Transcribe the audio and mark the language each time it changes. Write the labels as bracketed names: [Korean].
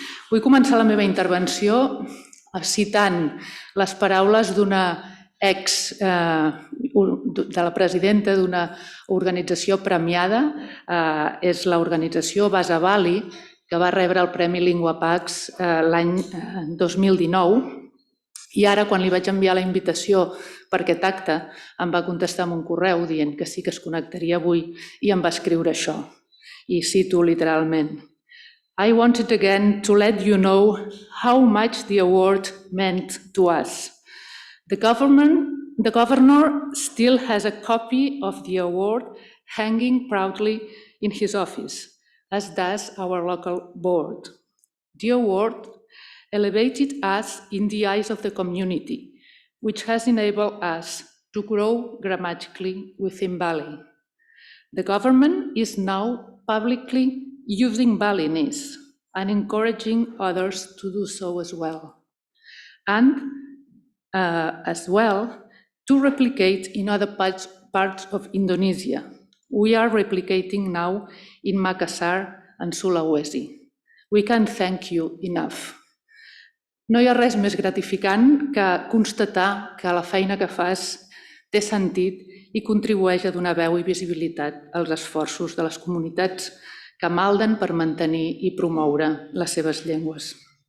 [Catalan] Vull començar la meva intervenció citant les paraules d'una de la presidenta d'una organització premiada, és l'organització Basa Bali, que va rebre el Premi Linguapax l'any 2019 i ara, quan li vaig enviar la invitació per aquest acte, em va contestar amb un correu dient que sí que es connectaria avui i em va escriure això. I cito literalment: [English] I wanted again to let you know how much the award meant to us. The governor still has a copy of the award hanging proudly in his office, as does our local board. The award elevated us in the eyes of the community, which has enabled us to grow grammatically within Bali. The government is now publicly using Balinese and encouraging others to do so as well. And as well to replicate in other parts of Indonesia. We are replicating now in Makassar and Sulawesi. We can't thank you enough. [Catalan] No hi ha res més gratificant que constatar que la feina que fas té sentit i contribueix a donar veu i visibilitat als esforços de les comunitats que malden per mantenir i promoure les seves llengües.